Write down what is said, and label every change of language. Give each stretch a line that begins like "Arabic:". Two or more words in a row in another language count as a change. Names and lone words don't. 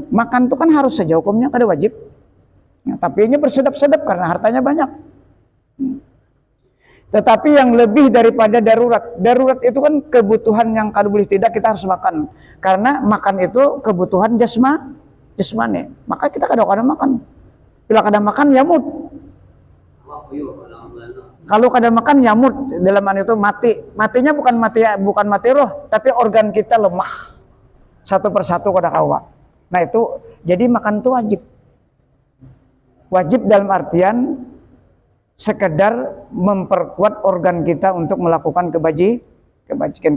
Indonesian: Makan itu kan harus saja hukumnya, kada wajib. Tapi ini bersedap-sedap karena hartanya banyak. Tetapi yang lebih daripada darurat. Darurat itu kan kebutuhan yang kada boleh tidak kita harus makan. Karena makan itu kebutuhan jasmani. Maka kita kada makan. Bila kada makan yamut. Kalau kada makan yamut, dalam itu mati. Matinya bukan mati roh, tapi organ kita lemah.
Banjar: Satu persatu kada kawa.
Indonesian: Nah itu jadi makan itu wajib. Wajib dalam artian sekedar memperkuat organ kita untuk melakukan kebajikan.